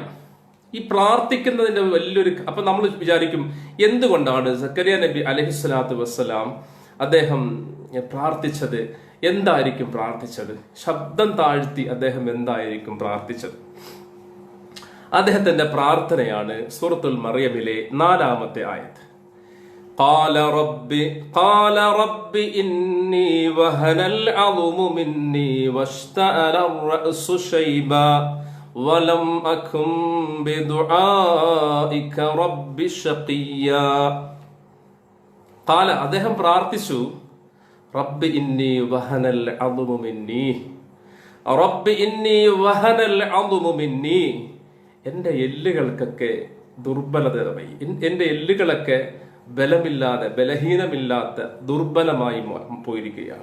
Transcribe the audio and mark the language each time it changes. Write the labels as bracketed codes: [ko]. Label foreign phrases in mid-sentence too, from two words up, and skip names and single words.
[ml] ഈ പ്രാർത്ഥിക്കുന്നതിന്റെ വലിയൊരു അപ്പൊ നമ്മൾ വിചാരിക്കും എന്തുകൊണ്ടാണ് സക്കരിയ നബി [ar] عليه الصلاة والسلام [ml] അദ്ദേഹം പ്രാർത്ഥിച്ചത്? എന്തായിരിക്കും പ്രാർത്ഥിച്ചത്? ശബ്ദം താഴ്ത്തി അദ്ദേഹം എന്തായിരിക്കും പ്രാർത്ഥിച്ചത്? അദ്ദേഹത്തിന്റെ പ്രാർത്ഥനയാണ് സൂറത്തുൽ മറിയമിലെ 4-ാമത്തെ ആയത്ത്. [ar] قال رب إني وهن العظم مني واشتعل الرأس شيبا ولم أكن بدعائك رب شقيا. [ml] قال അദ്ദേഹം പ്രാർത്ഥിച്ചു, [ar] رب إني وهن العظم مني, رب إني وهن العظم مني, [ml] എൻ്റെ എല്ലുകൾക്കൊക്കെ ദുർബലതയായി, എൻ്റെ എല്ലുകളൊക്കെ ബലമില്ലാതെ ബലഹീനമില്ലാത്ത ദുർബലമായി പോയിരിക്കുകയാണ്.